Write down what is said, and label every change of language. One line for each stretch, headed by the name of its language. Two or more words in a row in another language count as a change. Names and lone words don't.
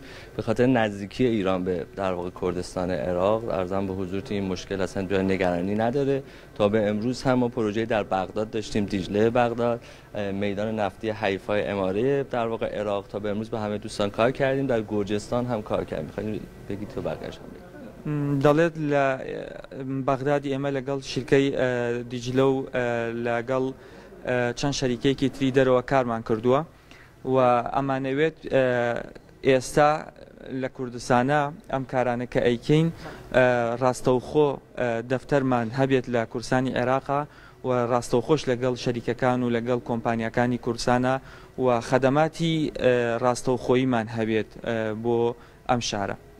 Persian: به خاطر نزدیکی ایران به در واقع کردستان عراق، عرضم به حضورت این مشکل اصلا جای نگرانی نداره. تا به امروز هم ما پروژه در بغداد داشتیم، دیجله بغداد، میدان نفتی حیفای اماره در واقع عراق. تا به امروز به همه دوستان کار کردیم، در گرجستان هم کار کردیم. می‌خوایم بگید تو بقیه‌اش هم بگید.
Central Kurdish: دەڵێت لە بەغدادی ئێمە لەگەڵ شیرکەی دیجلە و لەگەڵ چەند شەریکەیەکی تری دەرەوە کارمان کردووە و ئەمانەوێت ئێستا لە کوردستانە ئەم کارانە کە ئەیکەین ڕاستەوخۆ دەفتەرمان هەبێت لە کورسانی عێراقا و ڕاستەوخۆش لەگەڵ شەریکەکان و لەگەڵ کۆمپانیەکانی کوردستانە و خەدەماتی ڕاستەوخۆیمان هەبێت بۆ ئەم شارە.